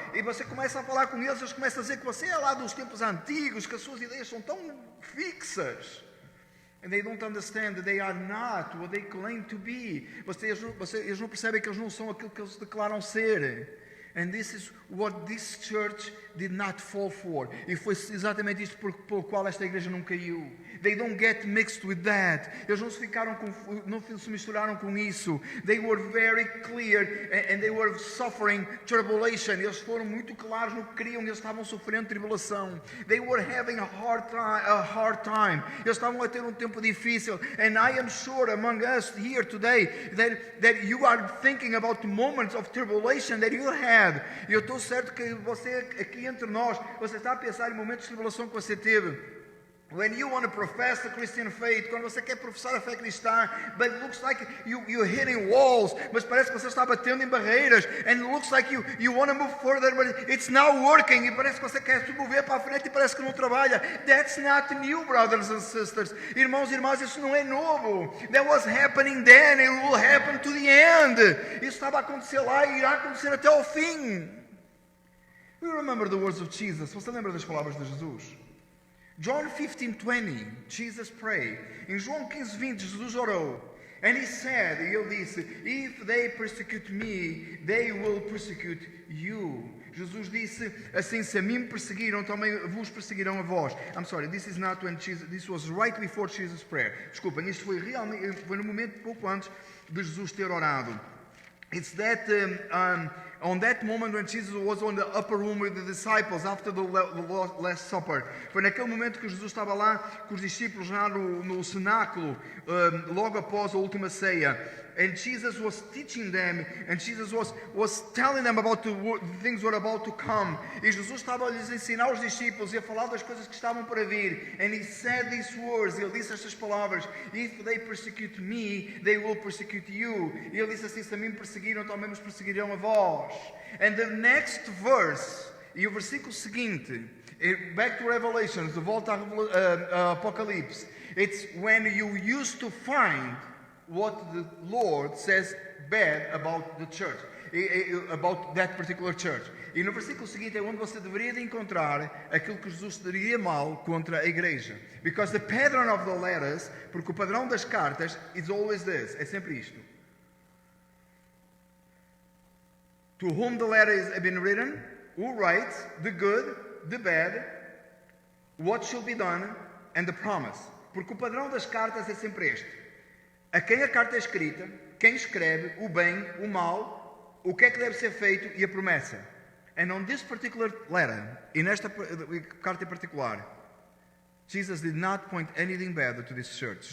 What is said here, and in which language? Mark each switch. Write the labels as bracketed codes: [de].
[pt] E você começa a falar com eles começam a dizer que você é lá dos tempos antigos, que as suas ideias são tão fixas. [en] And they don't understand that they are not what they claim to be. [pt] Eles não percebem que eles não são aquilo que eles declaram ser. [en] And this is what this church did not fall for. [pt] E foi exatamente isto pelo qual esta igreja não caiu. [en] They don't get mixed with that. [pt] Eles não se misturaram com isso. [en] They were very clear and they were suffering tribulation. [pt] Eles foram muito claros no que queriam. Eles estavam sofrendo tribulação. [en] They were having a hard time. [pt] Eles estavam a ter um tempo difícil. [en] And I am sure among us here today that you are thinking about the moments of tribulation that you had. [pt] E eu estou certo que você aqui entre nós, você está a pensar em momentos de tribulação que você teve. [en] When you want to profess the Christian faith, [pt] quando você quer professar a fé cristã, [en] but it looks like you're hitting walls, [pt] mas parece que você está batendo em barreiras, [en] and it looks like you want to move further, but it's not working, [pt] e parece que você quer se mover para a frente e parece que não trabalha. [en] That's not new, brothers and sisters. [pt] Irmãos e irmãs, isso não é novo. [en] That was happening then, and it will happen to the end. [pt] Isso estava a acontecer lá e irá acontecer até o fim. [en] You remember the words of Jesus? [pt] Você lembra das palavras de Jesus? [en] John 15:20, Jesus prayed. [pt] Em João 15:20, Jesus orou. [en] And he said, [pt] e ele disse, [en] if they persecute me, they will persecute you. [pt] Jesus disse assim, se a mim me perseguiram, também vos perseguirão a vós. [en] I'm sorry, this is not when Jesus, this was right before Jesus' prayer. [pt] Desculpem, isto foi no momento pouco antes de Jesus ter orado. [en] It's that on that moment when Jesus was on the upper room with the disciples after the Last Supper. [pt] Foi naquele momento que Jesus estava lá com os discípulos já no cenáculo, logo após a última ceia. [en] And Jesus was teaching them, and Jesus was telling them about the things that were about to come. [pt] E Jesus estava a lhes ensinar aos discípulos e a falar das coisas que estavam para vir. [en] And he said these words, [pt] ele disse estas palavras: [en] If they persecute me, they will persecute you. [pt] E ele disse assim: se a mim perseguiram, também os perseguirão a vós. [en] And the next verse, [pt] e o versículo seguinte, [en] back to Revelations, [pt] de volta a Apocalipse, [en] it's when you used to find what the Lord says bad about the church, about that particular church. [pt] E no versículo seguinte é onde você deveria de encontrar aquilo que Jesus diria mal contra a igreja. [en] Because the pattern of the letters, [pt] porque o padrão das cartas [en] is always this, [pt] é sempre isto. [en] To whom the letter has been written, who writes, the good, the bad, what shall be done, and the promise. [pt] Porque o padrão das cartas é sempre este. A quem a carta é escrita, quem escreve, o bem, o mal, o que é que deve ser feito e a promessa. [en] And on this particular letter, [pt] e nesta carta em particular, [en] Jesus did not point anything bad to this church.